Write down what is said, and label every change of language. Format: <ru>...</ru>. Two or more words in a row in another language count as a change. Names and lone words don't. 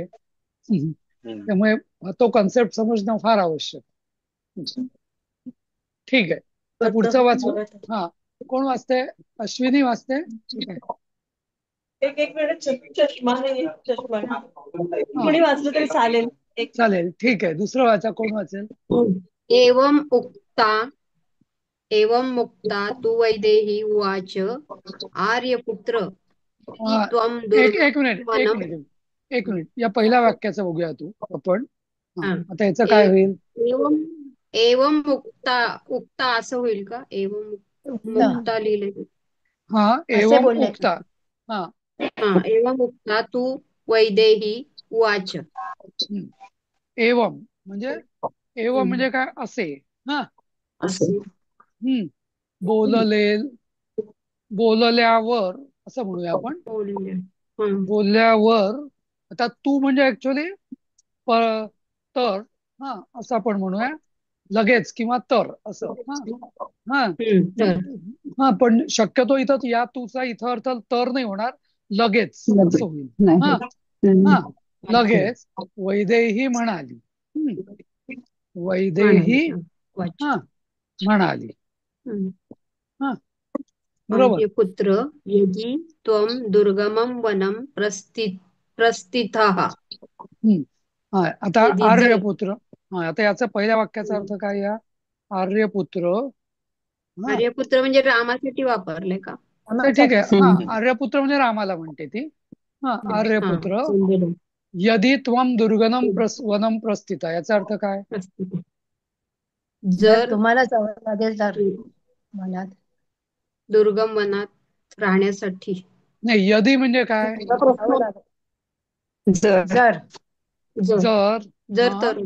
<mr>त्यामुळे तो कन्सेप्ट समजणं फार आवश्यक. ठीक आहे, तर पुढचं वाचू. हा, कोण वाचते? अश्विनी वाचते? ठीक आहे. एक मिनिट, चष्मा नाही, चष्मा नाही. हा, कोणी वाचलं तरी चालेल. चालेल, ठीक आहे. दुसरं वाचा. कोण वाचेल?</mr> <sa>एवं उक्ता एवं मुक्ता तु वैदेही उवाच आर्यपुत्र हि</sa> <mr>हा,</mr> <sa>त्वं</sa> <mr>एक मिनिट, एक</mr> <sa>दुर्गमवनं</sa> <mr>मिनिट, एक मिनिट. या पहिल्या वाक्याचं बघूया तू आपण. हा, हा. आता याचं काय होईल?</mr> <sa>एवं एवं उक्ता</sa> <mr>असं होईल का?</mr> <sa>एवं मुक्ता</sa> <mr>लिहिलंय. हा, असे</mr> <sa>एवम</sa> <mr>बोलणे. उक्ता. हा, हा,</mr> <sa>एवं उक्ता तु वैदेही उवाच.</sa> <mr>एवम म्हणजे एवम म्हणजे काय? असे. हा, असे बोलले, बोलल्यावर असं म्हणूया आपण. बोलले. बोलल्यावर. आता तू म्हणजे ऍक्च्युली तर. हा, असं आपण म्हणूया. लगेच किंवा तर असं. हा हा, तर हा, पण शक्यतो इथं या तूचा इथं अर्थ तर नाही होणार, लगेच असं होईल. नाही. हा हम्म. हा, लगेच वैदेही म्हणाली. वैदेही</mr> <sa>वाच.</sa> <mr>हा म्हणाली. हा, बरोबर.</mr> <sa>आर्यपुत्र यदि त्वं दुर्गमं वनं प्रस्थितः.</sa> <mr>हा, आता यदि जर आर्यपुत्र. हा, आता याचा पहिल्या वाक्याचा अर्थ काय? या आर्यपुत्र. हा, आर्यपुत्र म्हणजे रामासाठी वापरले का? नाही, ठीक आहे. हा, आर्यपुत्र म्हणजे रामाला म्हणते ती. हा, हा, आर्यपुत्र समजलं.</mr> <sa>यदि त्वं दुर्गमं वनं प्रस्थित,</sa> <mr>याचा अर्थ काय?</mr> <sa>प्रस्थित.</sa> <mr>जर जर तुम्हाला जावं लागेल तर मनात. दुर्गम वनात राहण्यासाठी. नाही, यदि म्हणजे काय? जावं लागेल. जर जर जर जर. जर हा, तर</mr>